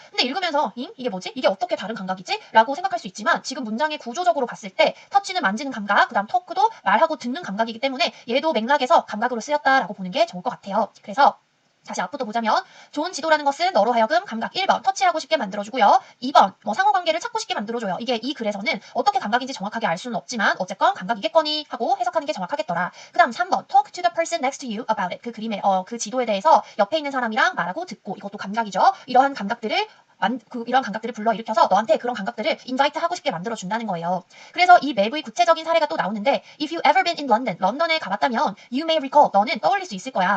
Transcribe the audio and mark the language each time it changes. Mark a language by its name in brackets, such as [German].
[Korean] 근데 읽으면서 이게 뭐지? 이게 어떻게 다른 감각이지? 라고 생각할 수 있지만 지금 문장의 구조적으로 봤을 때 터치는 만지는 감각, 그 다음 토크도 말하고 듣는 감각이기 때문에 얘도 맥락에서 감각으로 쓰였다라고 보는 게 좋을 것 같아요. 그래서 다시 앞부터 보자면 좋은 지도라는 것은 너로 하여금 감각 1번 터치하고 싶게 만들어주고요. 2번 뭐 상호관계를 찾고 싶게 만들어줘요. 이게 이 글에서는 어떻게 감각인지 정확하게 알 수는 없지만 어쨌건 감각이겠거니 하고 해석하는 게 정확하겠더라. 그 다음 3번 [English] talk to the person next to you about it. [Korean] 그 그림의 그 지도에 대해서 옆에 있는 사람이랑 말하고 듣고, 이것도 감각이죠. 이러한 감각들을 이런 감각들을 불러일으켜서 너한테 그런 감각들을 인바이트 하고 싶게 만들어준다는 거예요. 그래서 이 맵의 구체적인 사례가 또 나오는데 [English] if you ever been in London, [Korean] 런던에 가봤다면 [English] you may recall, [Korean] 너는 떠올릴 수 있을 거야.